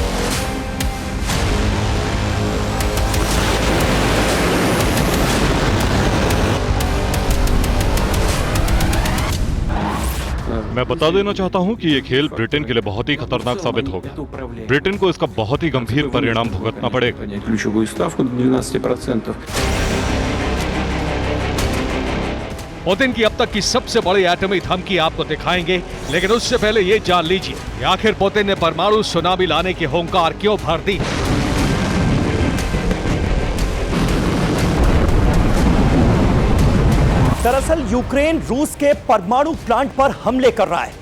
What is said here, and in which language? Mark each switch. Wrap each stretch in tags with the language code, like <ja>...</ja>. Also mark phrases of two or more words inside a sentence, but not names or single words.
<hi>मैं बता देना चाहता हूं कि ये खेल ब्रिटेन के लिए बहुत ही खतरनाक साबित होगा। ब्रिटेन को इसका बहुत ही गंभीर परिणाम भुगतना पड़ेगा।</hi> <ru>ключевую ставку до 12%.</ru> <hi>पुतिन की अब तक की सबसे बड़ी एटमी धमकी आपको दिखाएंगे, लेकिन उससे पहले ये जान लीजिए कि आखिर पुतिन ने परमाणु सुनामी लाने की हुंकार क्यों भर दी। दरअसल यूक्रेन रूस के परमाणु प्लांट पर हमले कर रहा है।</hi>